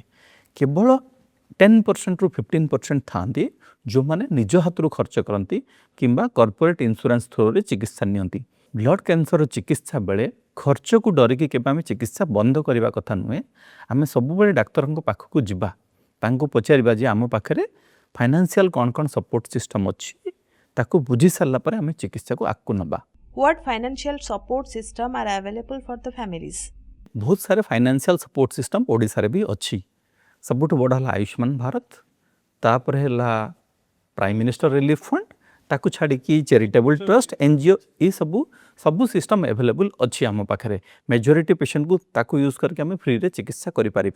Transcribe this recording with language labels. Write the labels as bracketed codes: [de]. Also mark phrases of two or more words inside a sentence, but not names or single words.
[or] କେବଳ 10% ରୁ 15% ଥାଆନ୍ତି ଯେଉଁମାନେ ନିଜ ହାତରୁ ଖର୍ଚ୍ଚ କରନ୍ତି କିମ୍ବା [en] corporate insurance [or] ଥ୍ରୋରେ ଚିକିତ୍ସା ନିଅନ୍ତି। ବ୍ଲଡ଼ କ୍ୟାନ୍ସର ଚିକିତ୍ସା ବେଳେ ଖର୍ଚ୍ଚକୁ ଡରିକି କେବେ ଆମେ ଚିକିତ୍ସା ବନ୍ଦ କରିବା କଥା ନୁହେଁ। ଆମେ ସବୁବେଳେ ଡାକ୍ତରଙ୍କ ପାଖକୁ ଯିବା, ତାଙ୍କୁ ପଚାରିବା ଯେ ଆମ ପାଖରେ ଫାଇନାନ୍ସିଆଲ କ'ଣ କ'ଣ [en] support system [or] ଅଛି, ତାକୁ ବୁଝି ସାରିଲା ପରେ ଆମେ ଚିକିତ୍ସାକୁ ଆଗକୁ ନେବା। [en] What financial support system are available for the families? [or] ବହୁତ ସାରା [en] financial support system [or] ଓଡ଼ିଶାରେ ବି ଅଛି। ସବୁଠୁ ବଡ଼ ହେଲା ଆୟୁଷ୍ମାନ ଭାରତ, ତାପରେ ହେଲା ପ୍ରାଇମ୍ ମିନିଷ୍ଟର ରିଲିଫ୍ ଫଣ୍ଡ, ତାକୁ ଛାଡ଼ିକି [en] charitable trust, [or] NGO, ଏ ସବୁ [en] system available [or] ଅଛି ଆମ ପାଖରେ। ମେଜରିଟି ପେସେଣ୍ଟକୁ ତାକୁ ୟୁଜ୍ କରିକି ଆମେ ଫ୍ରିରେ ଚିକିତ୍ସା କରିପାରିବା।